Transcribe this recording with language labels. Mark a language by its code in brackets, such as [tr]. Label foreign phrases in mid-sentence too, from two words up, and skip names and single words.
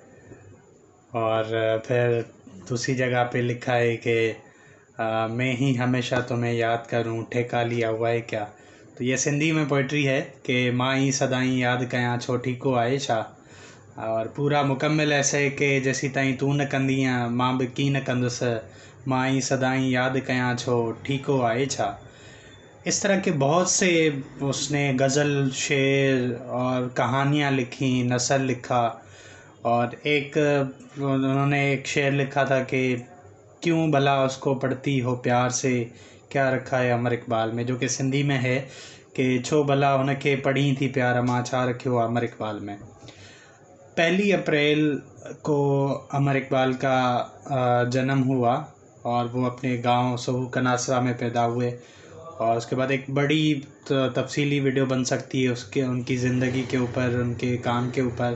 [ur] اور پھر دوسری جگہ پہ لکھا ہے کہ میں ہی ہمیشہ تمہیں یاد کروں، ٹھیکہ لیا ہوا ہے کیا. تو یہ سندھی میں پوئٹری ہے کہ [sd] माँ ही सदाई याद कयां छोटी को आए छा। [ur] اور پورا مکمل ایسے کہ [sd] जैसी ताईं तू न कंदीअ मां भी की न कंदुसि, माँ ही सदाई याद कयां छो ठीको आहे छा। [ur] اس طرح کے بہت سے اس نے غزل، شعر اور کہانیاں لکھی، نثر لکھا. اور ایک انہوں نے ایک شعر لکھا تھا کہ کیوں بھلا اس کو پڑھتی ہو پیار سے، کیا رکھا ہے امر اقبال میں، جو کہ سندھی میں ہے کہ [sd] छो भला उनके पढ़ी थी प्यार मां छा रखियो अमर इकबाल में। [ur] 1 اپریل کو امر اقبال کا جنم ہوا اور وہ اپنے گاؤں سہو کناسرا میں پیدا ہوئے. اور اس کے بعد ایک بڑی تفصیلی ویڈیو بن سکتی ہے اس کے ان کی زندگی کے اوپر، ان کے کام کے اوپر.